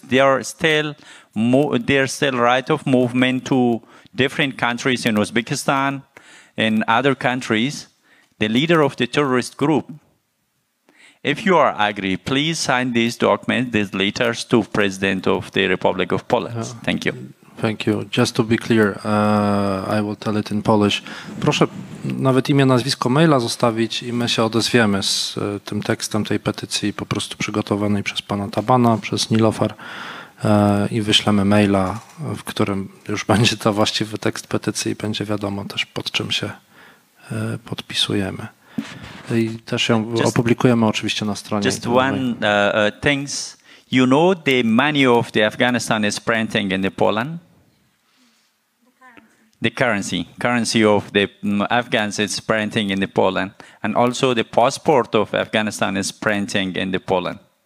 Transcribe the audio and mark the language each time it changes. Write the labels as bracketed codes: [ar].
[en] There's still right of movement to different countries in Uzbekistan and other countries. The leader of the terrorist group. If you are agree, please sign these documents, these letters to President of the Republic of Poland. Thank you. Thank you. Just to be clear, I will tell it in Polish. [pl] Proszę nawet imię, nazwisko, maila zostawić i my się odezwiemy z tym tekstem tej petycji po prostu przygotowanej przez pana Tabana, przez Nilofar i wyślemy maila, w którym już będzie to właściwy tekst petycji i będzie wiadomo też pod czym się podpisujemy. I też ją opublikujemy oczywiście na stronie. [en] Just one things. You know the money of the Afghanistan is printing in the Poland? The currency of the Afghans is printing in the Poland. And also the passport of Afghanistan is printing in the Poland.